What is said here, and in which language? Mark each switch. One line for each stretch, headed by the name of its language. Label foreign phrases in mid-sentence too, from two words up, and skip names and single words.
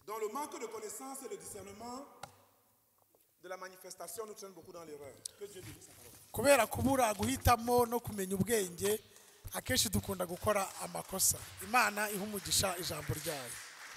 French: Dans le manque de connaissance et de discernement de la manifestation, nous traînons beaucoup dans l'erreur. Que Dieu bénisse sa parole.
Kinyarwanda: Kubera kubura guhitamo no kumenya ubwenge akenshi dukunda gukora amakosa. Imana iha umugisha ijambo ryayo.